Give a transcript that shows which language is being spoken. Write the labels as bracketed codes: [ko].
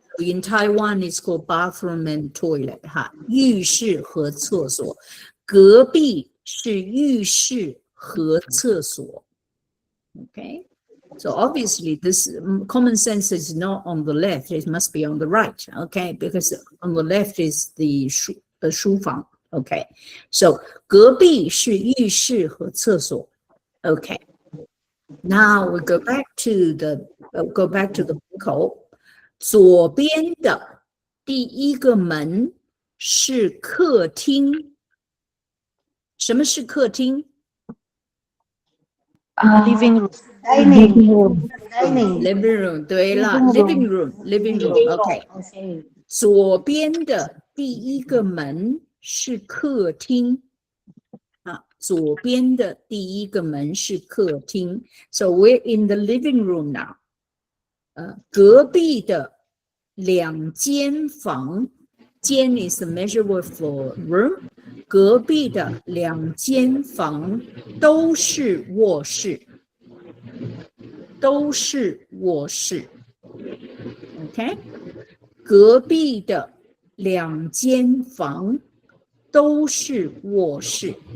[en] In Taiwan, it's called bathroom and toilet. [zh] 哈，浴室和厕所。隔壁是浴室和厕所。Okay. [en] So obviously, this common sense is not on the left; it must be on the right. Okay, because on the left is the 书房。 [zh] Okay, so 隔壁是浴室和厕所。 [en] Okay, now we go back to the 门口， [zh] 左边的第一个门是客厅。什么是客厅？ [en] Living room. Dining. Living room， [zh] 对了 [en] ，living room，OK。 [zh] 左边的第一个门是客厅，啊，左边的第一个门是客厅。 [en] So we're in the living room now. [zh] 隔壁的2间房， [en] 间 is the measure word for room. [zh] 隔壁的2间房都是卧室，都是卧室。 OK， 隔壁的2间房都是卧室。